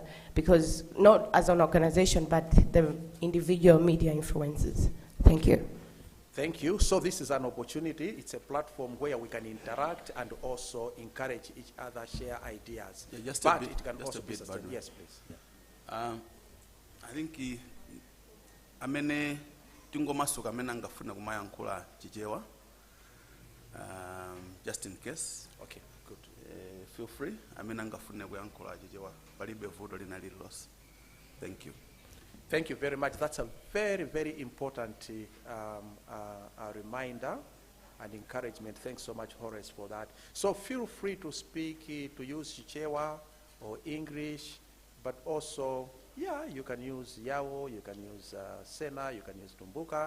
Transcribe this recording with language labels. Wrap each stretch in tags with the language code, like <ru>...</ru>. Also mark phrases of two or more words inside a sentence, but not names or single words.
<en>Because not as an organization, but the individual media influencers. Thank you. Thank you. So this is an opportunity. It's a platform where we can interact and also encourage each other, share ideas. Yeah, just but a bit, it can just also a be bit, sustained. Badru. Yes, please. Yeah. I think</en> <ny>amene tingomasuka amene angafuna kumayankhula chichewa,</ny> <en>just in case. Okay, good. Feel free.</en> <ny>Amene angafuna kuyankhula chichewa palibe vuto lina lililonse.</ny> <en>Thank you. Thank you very much. That's a very, very important reminder and encouragement. Thanks so much, Horace, for that. So feel free to speak, to use Chichewa or English, but also, yeah, you can use Yawo, you can use Sena, you can use Tumbuka.</en>